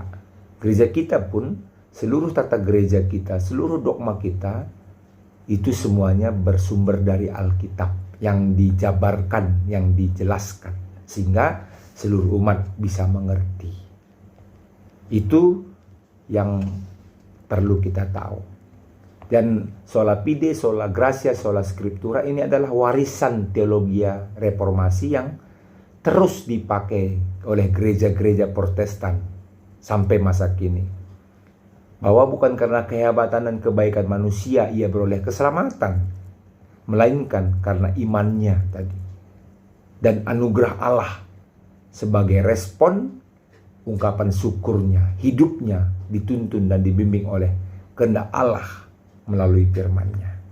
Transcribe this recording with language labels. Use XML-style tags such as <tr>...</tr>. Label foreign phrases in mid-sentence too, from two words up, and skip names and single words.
<id>Gereja kita pun, seluruh tata gereja kita, seluruh dogma kita, itu semuanya bersumber dari Alkitab yang dijabarkan, yang dijelaskan, sehingga seluruh umat bisa mengerti. Itu yang perlu kita tahu. Dan</id> <la>sola fide, sola gratia, sola scriptura</la> <id>ini adalah warisan teologi reformasi yang terus dipakai oleh gereja-gereja Protestan sampai masa kini. Bahwa bukan karena kehebatan dan kebaikan manusia ia beroleh keselamatan, melainkan karena imannya tadi dan anugerah Allah sebagai respon ungkapan syukurnya, hidupnya dituntun dan dibimbing oleh kehendak Allah melalui firman-Nya.</id>